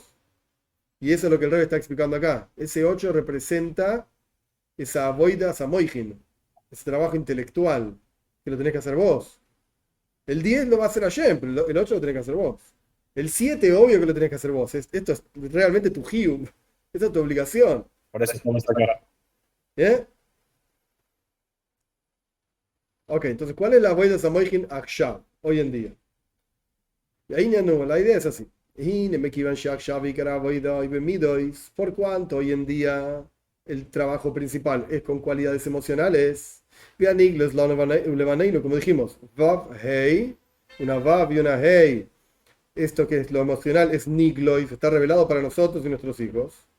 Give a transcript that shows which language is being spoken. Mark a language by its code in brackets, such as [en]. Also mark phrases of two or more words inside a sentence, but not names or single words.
[es] Y eso es lo que el Rebbe está explicando acá. Ese 8 representa esa [he] avodas hamoijim, [es] ese trabajo intelectual, que lo tenés que hacer vos. El 10 lo va a hacer Hashem, pero el 8 lo tenés que hacer vos. El 7, obvio que lo tenés que hacer vos. Esto es realmente tu hium. Esta es tu obligación. Por eso estamos acá. ¿Eh? Ok, entonces, ¿cuál es la [he] avodas hamoijim akshav, [es] hoy en día? Y ahí no, la idea es así. Por cuanto hoy en día el trabajo principal es con cualidades emocionales, como dijimos, Vav, Hey, una Vav y una Hey, esto que es lo emocional es Niglois, está revelado para nosotros y nuestros hijos.